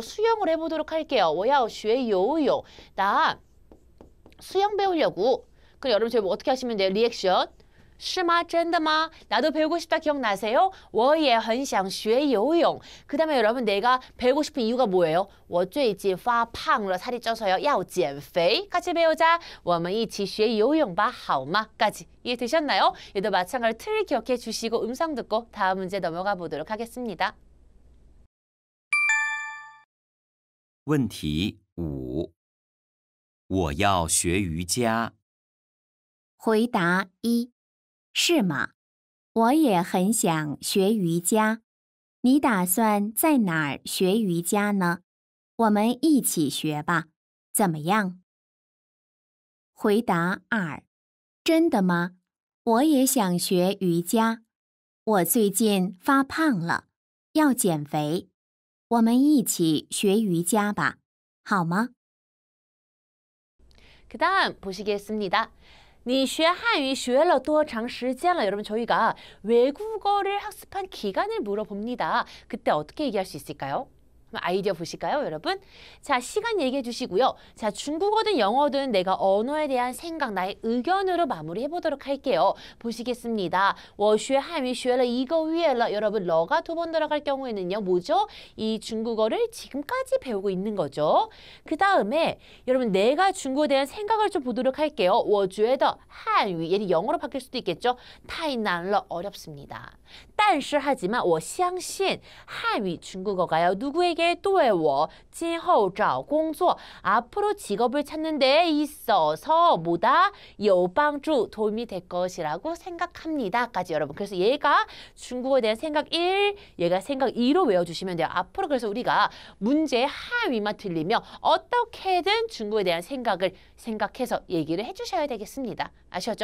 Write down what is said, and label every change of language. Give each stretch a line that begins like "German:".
Korean: 수영을 해보도록 할게요.
Chinese: 我要学游泳.
Korean: 나 수영 배우려고. 그럼 여러분 저희 뭐 어떻게 하시면 돼요? 리액션.
Chinese: 是吗?真的吗?
Korean: 나도 배우고 싶다 기억나세요?
Chinese: 我也很想学游泳.
Korean: 그 다음에 여러분 내가 배우고 싶은 이유가 뭐예요?
Chinese: 我最近发胖了,
Korean: 살이 쪄서요.
Chinese: 要减肥.
Korean: 같이 배우자.
Chinese: 我们一起学游泳吧,好吗?
Korean: 까지 이해되셨나요? 얘도 마찬가지로 틀 기억해 주시고 음성 듣고 다음 문제 넘어가 보도록 하겠습니다.
Chinese: 问题5：我要学瑜伽。回答1：是吗？我也很想学瑜伽。你打算在哪儿学瑜伽呢？我们一起学吧，怎么样？回答2：真的吗？我也想学瑜伽。我最近发胖了，要减肥。我们一起学瑜伽吧，好吗？
Korean: 그 다음 보시겠습니다.
Chinese: 你学汉语学了多长时间了?
Korean: 여러분 저희가 외국어를 학습한 기간을 물어봅니다. 그때 어떻게 얘기할 수 있을까요? 아이디어 보실까요, 여러분? 자, 시간 얘기해 주시고요. 자, 중국어든 영어든 내가 언어에 대한 생각, 나의 의견으로 마무리해 보도록 할게요. 보시겠습니다.
Chinese: 我学汉语学了一个月了.
Korean: 여러분, 러가 2번 들어갈 경우에는요, 뭐죠? 이 중국어를 지금까지 배우고 있는 거죠. 그 다음에 여러분, 내가 중국어에 대한 생각을 좀 보도록 할게요.
Chinese: 我觉得汉语,
Korean: 얘는 영어로 바뀔 수도 있겠죠?
Chinese: 太难了,
Korean: 어렵습니다. 但是 하지만
Chinese: 我相信汉语
Korean: 중국어가요. 누구에게
Chinese: 对我今后找工作
Korean: 앞으로 직업을 찾는 데 있어서 뭐다?
Chinese: 有帮助
Korean: 도움이 될 것이라고 생각합니다. 까지 여러분. 그래서 얘가 중국어에 대한 생각 1, 얘가 생각 2로 외워주시면 돼요. 앞으로 그래서 우리가 문제 하위만 틀리면 어떻게든 중국어에 대한 생각을 생각해서 얘기를 해주셔야 되겠습니다. 아시겠죠?